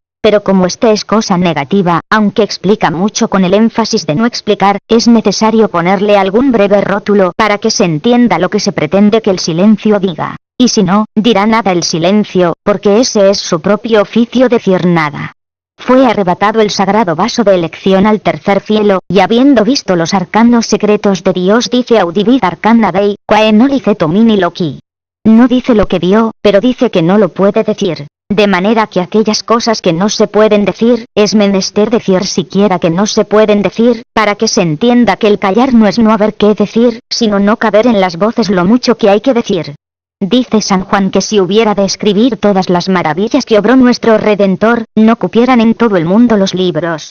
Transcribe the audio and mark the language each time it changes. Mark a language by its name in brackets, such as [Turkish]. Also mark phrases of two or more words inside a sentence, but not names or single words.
[Spanish] Pero como esta es cosa negativa, aunque explica mucho con el énfasis de no explicar, es necesario ponerle algún breve rótulo para que se entienda lo que se pretende que el silencio diga. Y si no, dirá nada el silencio, porque ese es su propio oficio decir nada. Fue arrebatado el sagrado vaso de elección al tercer cielo, y habiendo visto los arcanos secretos de Dios dice [Latin] audivit arcana Dei, quae no licet homini loci. [Spanish] No dice lo que vio, pero dice que no lo puede decir. De manera que aquellas cosas que no se pueden decir, es menester decir siquiera que no se pueden decir, para que se entienda que el callar no es no haber qué decir, sino no caber en las voces lo mucho que hay que decir. Dice San Juan que si hubiera de escribir todas las maravillas que obró nuestro Redentor, no cupieran en todo el mundo los libros.